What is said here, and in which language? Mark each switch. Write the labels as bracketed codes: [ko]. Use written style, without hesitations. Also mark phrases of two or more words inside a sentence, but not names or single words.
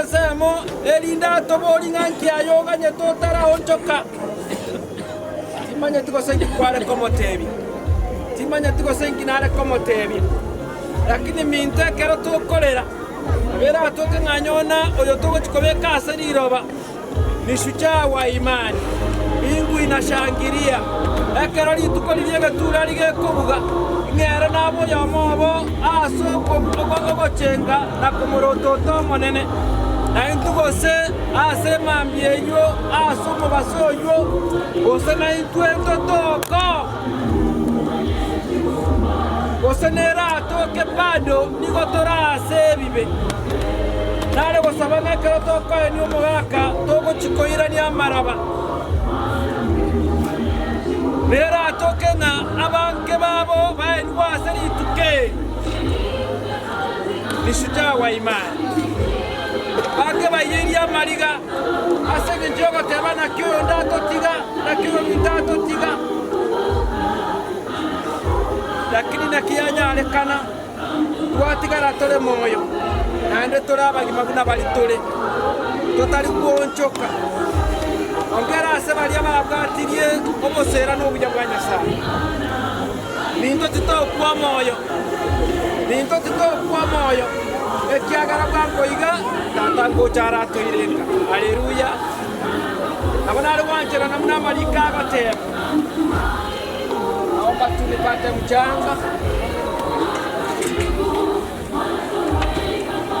[guz] ensemo erinde atobori ng'a nkiaye totaraonchoka timanyeti gose nkikware komotebi timanyeti gose nkinare komotebi lakini minto ekero tokorera bera atoke ng'anyona oyo togochikobeka ase riroba [sw] ni shujaa wa imani bingu inashangiria [guz] ekero rituko riria egetura rigekobuga ng'ere nabo yomobo ase ogochenga na komorotota omonene naintu gose ase emambi eywo ase omobase oywo gose naintu entotoko gose nera atoke bado nigo torase ebibe nare gosaba ng'ekero tokoeni omogaka togochikoirania amaraba nera atoke ng'a abanke babo baenwa ase rituke [sw] ni shujaa wa imani [guz] bake bayeria amariga ase eng'encho ogoteba naki oyo ndatotiga naki oyo ndatotiga lakini nakiyanyarekana twatigara tore moyo naende tore abagima buna bari tore totari kwonchoka ongera ase baria babwatirie obosera n'obuya bwa nyasaye ninto titokwa moyo ninto titokwa moyo ekiagara bwangoiga tata ngochara atoirenga haleluya abo nari wanchera namuna amarika agateba [sw] naomba tunipate mchanga